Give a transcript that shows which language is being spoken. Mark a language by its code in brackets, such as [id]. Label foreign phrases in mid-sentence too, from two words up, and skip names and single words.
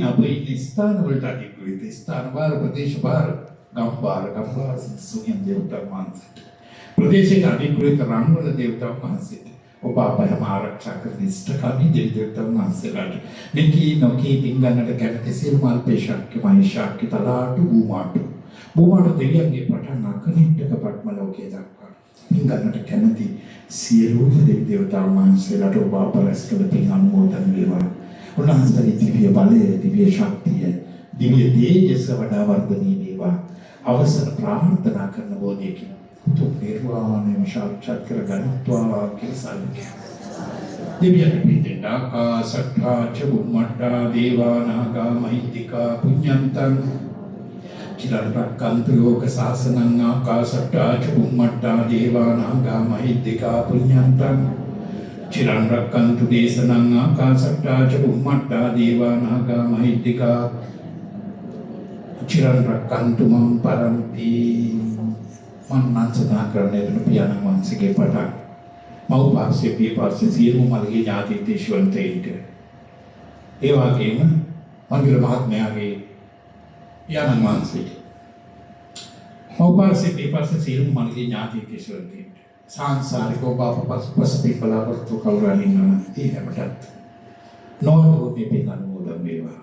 [si] අපේ ස්ථාන වලට අධිග්‍රහිත ස්ථාන වාර ප්‍රදේශ වාර ගම්වාර සුනියන් දේවතා වහන්සේට ප්‍රදේශයට අධිග්‍රහිත රන්වල දේවතා වහන්සේට ඔබ අපයම ආරක්ෂා කරන ඉෂ්ටකාමී දෙවියන් වහන්සේලාට මෙකී නොකී පින්ගන්නට කැමති සියලුම අල්පේශක්‍ය මහේශක්‍ය තලාටු බූමාට දෙවියන්ගේ පටන් අකනිටක පට්ම ලෝකයේ දක්වා පින්ගන්නට කැමති සියලුම දෙවියන් වහන්සේලාට ඔබ අපරස් කළ පින් අනුමෝදන් වේවා. උන්වහන්සේගේ දිව්‍ය බලය, දිව්‍ය ශක්තිය, දිව්‍ය තේජස වඩා වර්ධනය වේවා. අවසර ප්‍රාර්ථනා කරන බෝධියකින් උතුම් නිර්වාණය සාක්ෂාත් කර ගන්නත්වා කියලා සල්කේ. දෙවියන් පිටින් [pi] ආකාශට්ටා චුම්මට්ටා දේවානාගා මහිත්‍තිකා පුඤ්ඤන්තං චිරන්රක්ඛන්තු ලෝක සාසනං ආකාශට්ටා චුම්මට්ටා දේවානාගා මහිත්‍තිකා පුඤ්ඤන්තං චිරන්රක්ඛන්තු දේශනං ආකාශට්ටා චුම්මට්ටා දේවානාගා මහිත්‍තිකා චිරන්රක්ඛන්තු මම් පරන්ති. [si] මන් සදා කරන්නේ දුන පියාණන් වහන්සේගේ පටන් මව් පාර්ශ්වයේ පිය පාර්ශ්වයේ සියලුම මල්ගේ ඥාති දේශවන්තයින්ට ඒ වගේම මන්දිර මහත්මයාගේ පියාණන් වහන්සේට මව් පාර්ශ්වයේ පිය පාර්ශ්වයේ සියලුම මල්ගේ ඥාති දේශවන්තයින්ට සංසාරික ඔබ පසුපින් බලාපොරොත්තු කවුරුන් ඉන්නවනම් ඒ හැමතත් නොවුනු මේ පින් අනුමෝදන් වේවා.